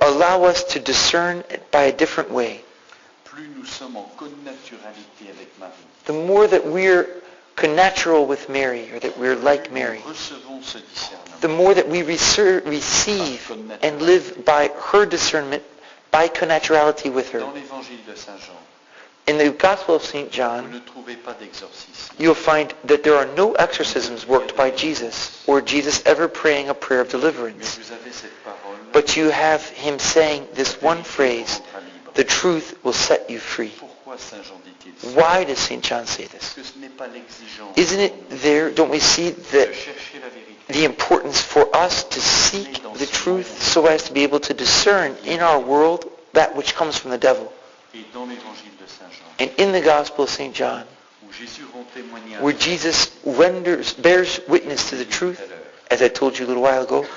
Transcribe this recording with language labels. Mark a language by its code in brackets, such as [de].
[en] allow us to discern by a different way. [fr] Plus nous sommes en connaturalité avec Marie, [en] The more that we're connatural with Mary, or that we're like Mary, [fr] nous recevons ce discernement. [en] the more that we receive and live by her discernment, by connaturality with her. [fr] Dans l'évangile de Saint Jean, [en] In the Gospel of St. [fr] vous [en] John, [fr] ne trouvez pas d'exorcisme. [en] you'll find that there are no exorcisms worked by Jesus, or Jesus ever praying a prayer of [fr] Mais [en] deliverance. [fr] vous avez cette parole, [en] But you have him saying this one phrase, [fr] vous rendra libre. [en] the truth will set you free. [fr] Pourquoi Saint Jean dit-il ça? [en] Why does St. John say this? [fr] Parce que ce n'est pas l'exigence [en] Isn't it there, don't we see [fr] de [en] that [fr] chercher la vérité. [en] the importance for us to seek the truth so as to be able to discern in our world that which comes from the devil? [fr] Et dans l'évangile de Saint Jean, [en] And in the Gospel of St. John, [fr] où Jésus rend témoignage, [en] where Jesus bears witness to the truth, as I told you a little while ago,